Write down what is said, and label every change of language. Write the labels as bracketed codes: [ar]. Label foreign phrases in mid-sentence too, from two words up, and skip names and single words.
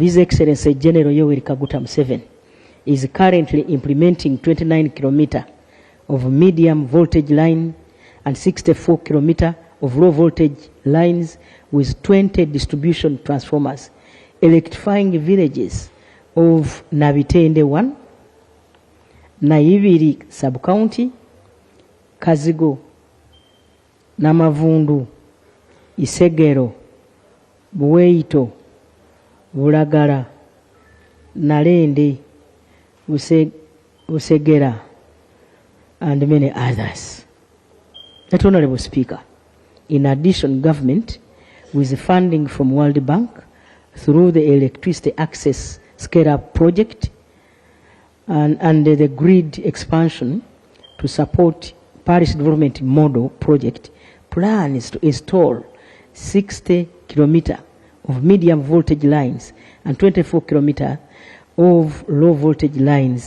[en] His Excellency General Yoweri Kaguta Museveni, is currently implementing 29 kilometers of medium voltage line and 64 kilometers of low voltage lines with 20 distribution transformers, electrifying villages of Nabitende 1, Naibiri sub-county, Kazigo, Namavundu, Isegero, Buweito, Bulagala, Nalende, Usegera, and many others. That Honorable Speaker, in addition, government, with funding from World Bank through the Electricity Access Scale-Up Project and the grid expansion to support Parish Development Model Project, plans to install 60 kilometers of medium voltage lines and 24 kilometers of low voltage lines.